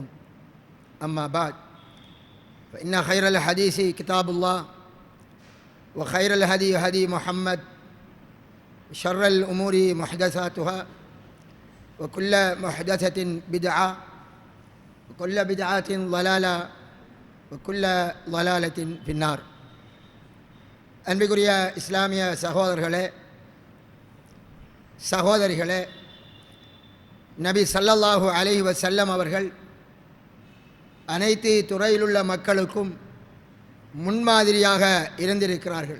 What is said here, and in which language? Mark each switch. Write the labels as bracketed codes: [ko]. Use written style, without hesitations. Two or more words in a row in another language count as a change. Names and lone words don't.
[ar] أما بعد، فإن خير الحديث كتاب الله وخير الهدي هدي محمد وشر الأمور محدثاتها وكل محدثة بدعة وكل بدعة ضلالة وكل ضلالة في النار. [ta] அன்பிற்குரிய இஸ்லாமிய சகோதரர்களே, சகோதரிகளே, நபி [ar] صلى الله عليه وسلم [ta] அவர்கள் அனைத்து துறையிலுள்ள மக்களுக்கும் முன்மாதிரியாக இருந்திருக்கிறார்கள்.